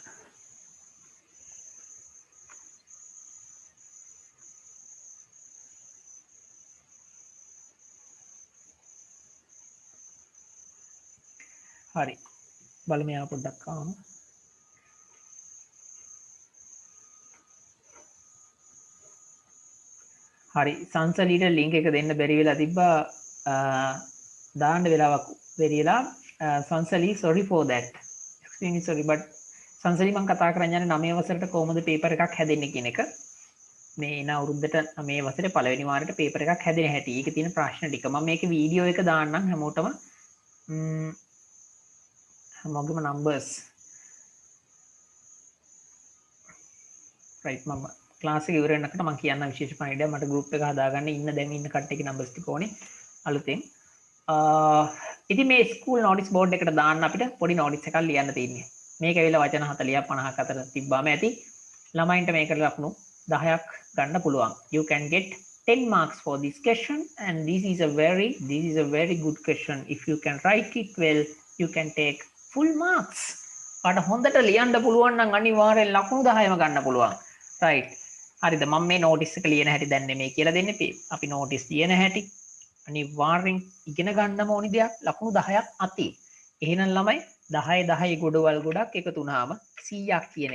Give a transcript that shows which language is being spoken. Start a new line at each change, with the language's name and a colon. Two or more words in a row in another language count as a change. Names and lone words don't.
Sinhala: හරි බලමු මෙයා පොඩ්ඩක් ආවම හරි සංසලීට ලින්ක් එක දෙන්න බැරි වෙලා තිබ්බා දාන්න වෙලාවක් බැරි වෙලා සංසලී
English: sorry for that extremely sorry but
Sinhala: සංසලී මම කතා කරන්න යන්නේ 9 වසරට කොහොමද පේපර් එකක් හැදෙන්නේ කියන එක මේ එන අවුරුද්දට 9 වසරේ පළවෙනි වාරයට පේපර් එකක් හැදෙන හැටි. ඒකේ තියෙන ප්‍රශ්න ටික මම මේකේ වීඩියෝ එක දාන්නම් හැමෝටම හැමෝගෙම
English: numbers right
Sinhala: මම ක්ලාස් එක ඉවර වෙනකොට මම කියන්න විශේෂ පණිවිඩයක් මට group එක හදාගන්න ඉන්න දැන් ඉන්න කට්ටියගේ numbers ටික ඕනේ අලුතෙන් ඉතින් මේ ස්කූල්
English: notice board
Sinhala: එකට දාන්න අපිට පොඩි notice එකක් ලියන්න තියෙන්නේ මේක ඇවිල්ලා වචන 40ක් 50ක් අතර තිබ්බාම ඇති ළමයින්ට මේකට ලකුණු 10ක් ගන්න පුළුවන්
English: you can get 10 marks for this question and this is a very good question if you can write it well you can take full marks
Sinhala: අර හොඳට ලියන්න පුළුවන් නම් අනිවාර්යෙන් ලකුණු 10ම ගන්න පුළුවන් right හරිද මම මේ notice එක ලියන හැටි දැන් නෙමෙයි කියලා දෙන්නේ අපි notice ලියන හැටි අනිවාර්යෙන් ඉගෙන ගන්නම ඕනි දෙයක් ලකුණු 10ක් අතේ එහෙනම් ළමයි 10 10 ගොඩවල් ගොඩක් එකතු වුණාම 100ක් කියන